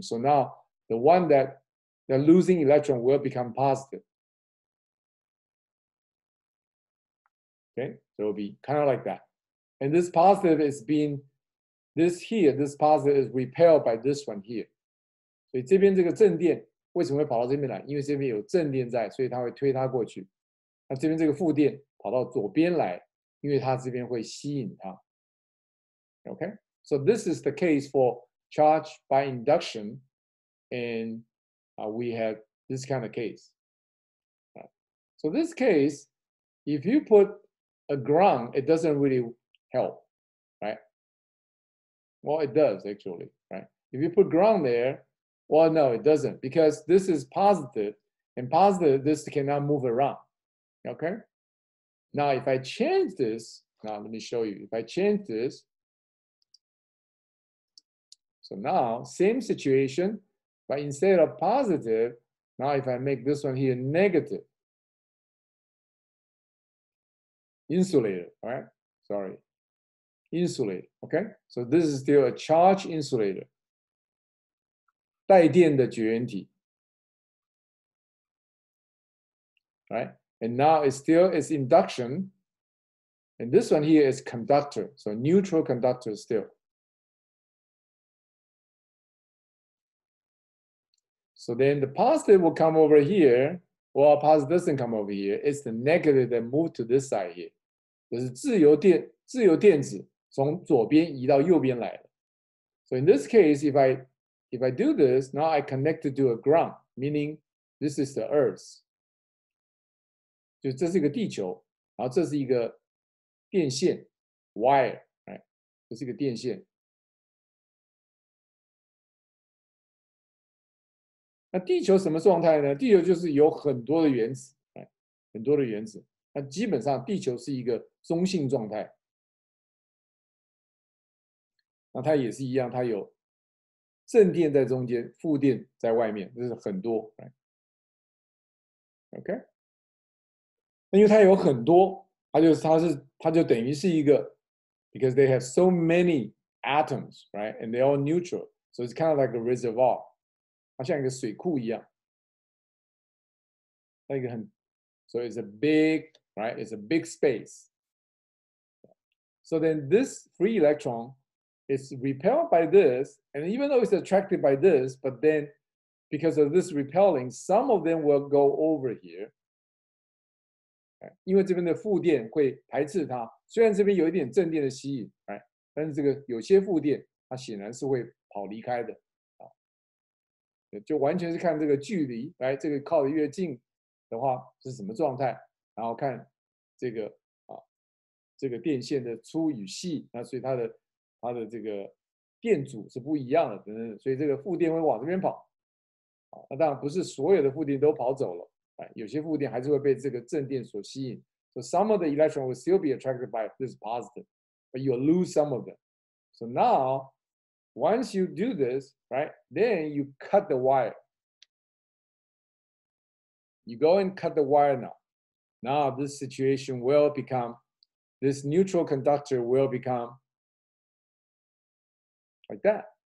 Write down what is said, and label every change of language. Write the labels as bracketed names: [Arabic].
[English] So now the one that the losing electron will become positive. Okay, so it'll be kind of like that. And this positive is being, this here, this positive is repelled by this one here. [Chinese] 所以这边这个正电为什么会跑到这边来？因为这边有正电在，所以它会推它过去。那这边这个负电跑到左边来，因为它这边会吸引它。 [English] Okay, so this is the case for charge by induction, and we have this kind of case. So this case, if you put a ground, it doesn't really help, right? Well, it does actually, right? If you put ground there, well, no, it doesn't, because this is positive, and positive, this cannot move around, okay? Now, if I change this, now let me show you. If I change this, so now, same situation, but instead of positive, now if I make this one here negative, insulator, all right? Sorry, insulator, okay? So this is still a charge insulator. [Chinese] 带电的绝缘体 right? [English] And now it still is induction. And this one here is conductor, so neutral conductor still. So then the positive will come over here. Well, positive doesn't come over here. It's the negative that moved to this side here. [Chinese] 就是自由电子从左边移到右边来了。 [English] So in this case, if I do this, now I connect it to a ground, meaning this is the Earth. [Chinese] 就这是一个地球，然后这是一个电线 wire， right? 这是一个电线。那地球什么状态呢？地球就是有很多的原子，很多的原子。那基本上地球是一个中性状态。那它也是一样，它有正电在中间，负电在外面，这是很多。 OK， 那因为它有很多，它就等于是一个 ， [English] because they have so many atoms, right? And they're all neutral, so it's kind of like a reservoir. [Chinese] 它像一个水库一样，那一个很 ， [English] so it's a big, right? It's a big space. So then this free electron is repelled by this, and even though it's attracted by this, but then because of this repelling, some of them will go over here. [Chinese] 因为这边的负电会排斥它，虽然这边有一点正电的吸引，但是这个有些负电它显然是会跑离开的。就完全是看这个距离，这个靠得越近的话是什么状态，然后看这个这个电线的粗与细，那所以它的这个电阻是不一样的，等等，所以这个负电会往这边跑，那当然不是所有的负电都跑走了，有些负电还是会被这个正电所吸引。 [English] So some of the electron will still be attracted by this positive, but you'll lose some of them. So now, once you do this, right, then you cut the wire. You go and cut the wire now. Now this situation will become, this neutral conductor will become like that.